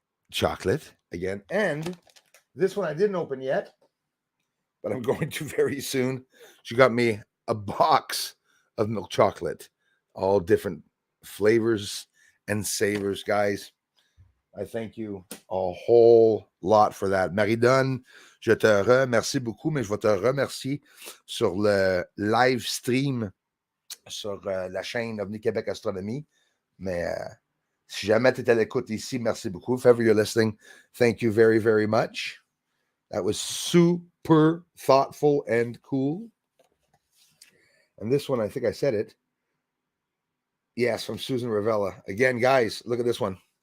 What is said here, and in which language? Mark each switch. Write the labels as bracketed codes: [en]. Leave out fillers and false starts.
[en] Chocolate again. And this one I didn't open yet, but I'm going to very soon. She got me a box of milk chocolate, all different flavors and savors, guys. I thank you a whole lot for that. [fr] Marie-Donne, je te remercie beaucoup, mais je vais te remercier sur le live stream sur la chaîne OVNI Québec Astronomie. Mais si jamais tu es à l'écoute ici, merci beaucoup. [en] If ever you're listening, thank you very, very much. That was super thoughtful and cool. And this one, I think I said it. Yes, from Susan Ravella. Again, guys, look at this one.